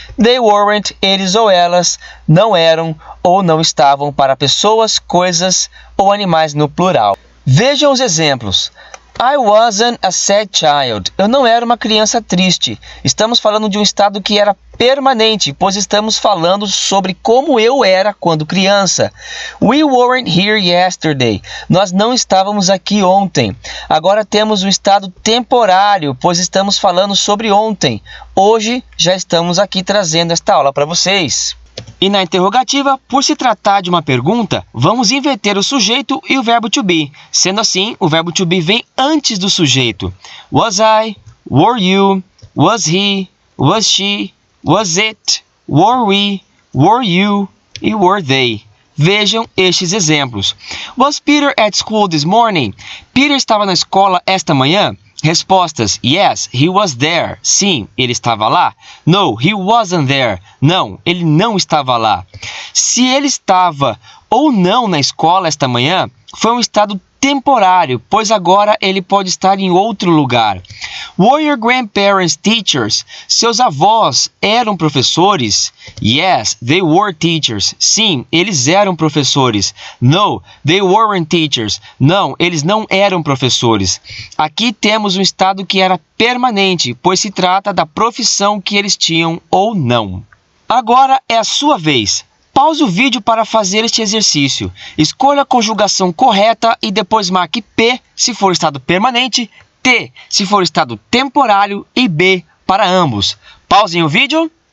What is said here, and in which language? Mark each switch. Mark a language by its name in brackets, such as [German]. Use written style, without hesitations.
[English] They weren't, [Portuguese] eles ou elas não eram ou não estavam para pessoas, coisas ou animais no plural. Vejam os exemplos. [English] I wasn't a sad child. [Portuguese] Eu não era uma criança triste. Estamos falando de um estado que era permanente, pois estamos falando sobre como eu era quando criança. [English] We weren't here yesterday. [Portuguese] Nós não estávamos aqui ontem. Agora temos um estado temporário, pois estamos falando sobre ontem. Hoje já estamos aqui trazendo esta aula para vocês. E na interrogativa, por se tratar de uma pergunta, vamos inverter o sujeito e o verbo to be. Sendo assim, o verbo to be vem antes do sujeito. [English] Was I? Were you? Was he? Was she? Was it? Were we? Were you? E were they? [Portuguese] Vejam estes exemplos. [English] Was Peter at school this morning? [Portuguese] Peter estava na escola esta manhã? [English] Respostas: Yes, he was there. [Portuguese] Sim, ele estava lá. [English] No, he wasn't there. [Portuguese] Não, ele não estava lá. Se ele estava ou não na escola esta manhã foi um estado temporário, pois agora ele pode estar em outro lugar. [English] Were your grandparents teachers? [Portuguese] Seus avós eram professores? [English] Yes, they were teachers. [Portuguese] Sim, eles eram professores. [English] No, they weren't teachers. [Portuguese] Não, eles não eram professores. Aqui temos um estado que era permanente, pois se trata da profissão que eles tinham ou não. Agora é a sua vez. Pause o vídeo para fazer este exercício. Escolha a conjugação correta e depois marque P se for estado permanente, T se for estado temporário e B para ambos. Pausem o vídeo.